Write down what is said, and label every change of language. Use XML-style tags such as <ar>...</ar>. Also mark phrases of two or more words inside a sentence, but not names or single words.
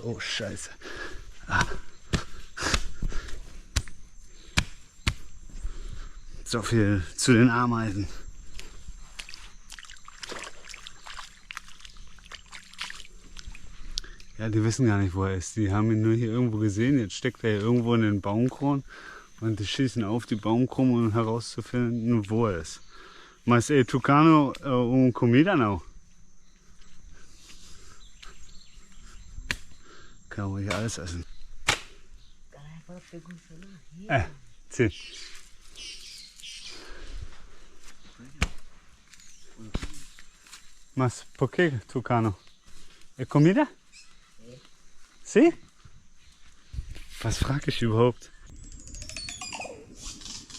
<de>Oh Scheiße. Ah. So viel zu den Ameisen. Ja, die wissen gar nicht, wo er ist. Die haben ihn nur hier irgendwo gesehen. Jetzt steckt er hier irgendwo in den Baumkronen und die schießen auf die Baumkronen, um herauszufinden, wo er ist.</de> <pt>Mas Tucano comida não?</pt> <de>Kann ruhig alles essen.</de> <pt>Sim. Mas por que Tucano? É comida? Sim?</pt> <de>Was frage ich überhaupt?</de>